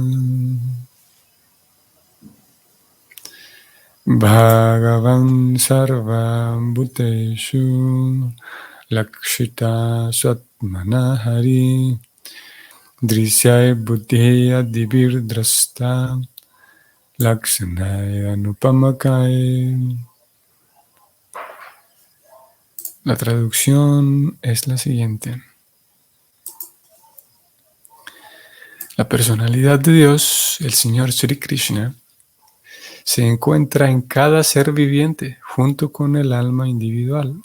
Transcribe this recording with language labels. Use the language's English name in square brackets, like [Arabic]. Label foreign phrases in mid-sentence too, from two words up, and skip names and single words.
[Sanskrit] Bhagavan Sarva Bhuteshu Lakshita Swatmanahari Drisyai Buddhya Divir Drasta Lakshanaya Anupamakai. [Spanish] La traducción es la siguiente. La personalidad de Dios, el Señor Sri Krishna, se encuentra en cada ser viviente junto con el alma individual.